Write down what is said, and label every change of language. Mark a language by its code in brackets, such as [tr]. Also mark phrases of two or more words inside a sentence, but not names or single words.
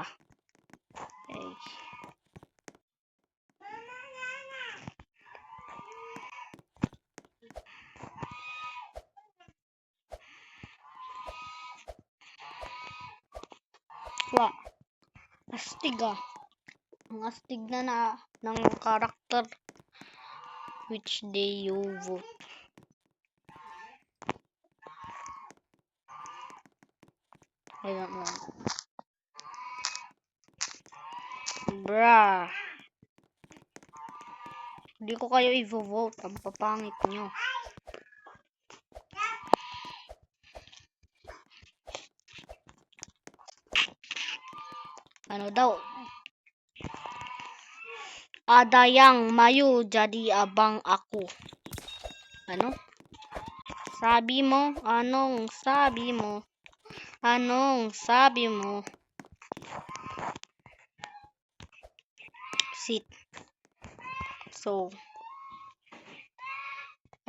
[en] Hey. Wow. [tl] Astig ah. Ang astig na ng karakter. [en] Which day you vote? I don't know. Bruh. [tl] Hindi ko kayo i-vote. Ang papangit nyo. Ano daw? [ms] Ada yang mayu jadi abang aku. [tl] Ano? Sabi mo? Anong sabi mo? Anong sabi mo? [en] Sit. [tl] So, ayun lang.